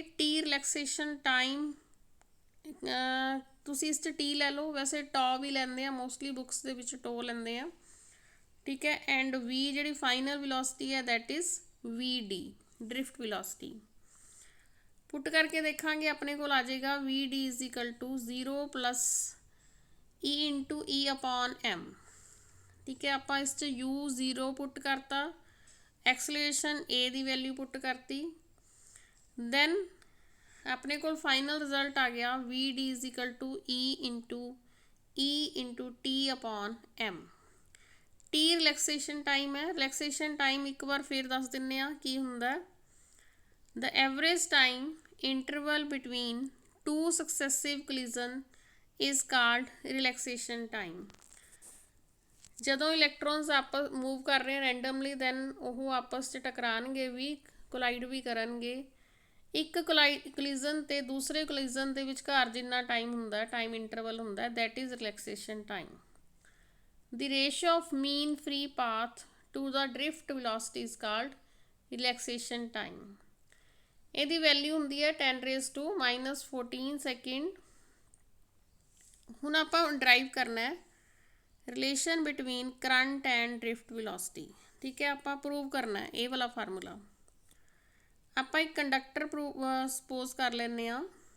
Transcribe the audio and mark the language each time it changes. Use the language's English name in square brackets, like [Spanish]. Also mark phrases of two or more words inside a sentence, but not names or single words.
[English] T relaxation time, [Punjabi] ਤੁਸੀਂ ਇਸ 'ਚ ਟੀ ਲੈ ਲਓ, ਵੈਸੇ ਟੋ ਵੀ ਲੈਂਦੇ ਆ [English] mostly books [Punjabi] ਦੇ ਵਿੱਚ, ਟੋ ਲੈਂਦੇ ਆ। ਠੀਕ ਹੈ, ਐਂਡ V ਜਿਹੜੀ [English] final velocity [Punjabi] ਹੈ [English] that is VD drift velocity. [Punjabi] ਪੁੱਟ ਕਰਕੇ ਦੇਖਾਂਗੇ, ਆਪਣੇ ਕੋਲ ਆ ਜਾਏਗਾ [English] VD is equal to 0 + E×E/m। [Punjabi] ਠੀਕ ਹੈ, ਆਪਾਂ ਇਸ 'ਚ U 0 ਪੁੱਟ ਕਰਤਾ, ਐਕਸਲਰੇਸ਼ਨ A ਦੀ ਵੈਲਿਊ ਪੁੱਟ ਕਰਤੀ, ਦੈਨ ਆਪਣੇ ਕੋਲ [English] final result [Punjabi] ਆ ਗਿਆ [English] VD is equal to E×T/m। T relaxation time [Punjabi] ਹੈ। [English] relaxation time [Punjabi] ਇੱਕ ਵਾਰ ਫਿਰ ਦੱਸ ਦਿੰਦੇ ਹਾਂ ਕੀ ਹੁੰਦਾ। [English] the average time interval between two successive collision is called relaxation time. [Punjabi] ਜਦੋਂ ਇਲੈਕਟ੍ਰੋਨਸ ਆਪਸ ਮੂਵ ਕਰ ਰਹੇ ਰੈਂਡਮਲੀ, ਦੈਨ ਉਹ ਆਪਸ 'ਚ ਟਕਰਾਉਣਗੇ ਵੀ, ਕੋਲਾਈਡ ਵੀ ਕਰਨਗੇ। ਇੱਕ ਕੋਲਿਜ਼ਨ ਤੇ ਦੂਸਰੇ ਕੋਲਿਜ਼ਨ ਦੇ ਵਿਚਕਾਰ ਜਿੰਨਾ ਟਾਈਮ ਹੁੰਦਾ, [English] time interval [Punjabi] ਹੁੰਦਾ, [English] that is relaxation time. The ratio of mean free path to the drift velocity is called relaxation time। [Punjabi] ਇਹਦੀ ਵੈਲਿਊ ਹੁੰਦੀ ਹੈ 10⁻⁻14 ਸੈਕਿੰਡ। ਹੁਣ ਆਪਾਂ ਡਰਾਈਵ ਕਰਨਾ ਹੈ [English] relation between current and drift velocity. [Punjabi] ਠੀਕ ਹੈ, ਆਪਾਂ ਪ੍ਰੂਵ ਕਰਨਾ ਹੈ ਇਹ ਵਾਲਾ ਫਾਰਮੂਲਾ। ਆਪਾਂ ਇੱਕ ਕੰਡਕਟਰ ਸਪੋਜ਼ ਕਰ ਲੈਂਦੇ ਹਾਂ।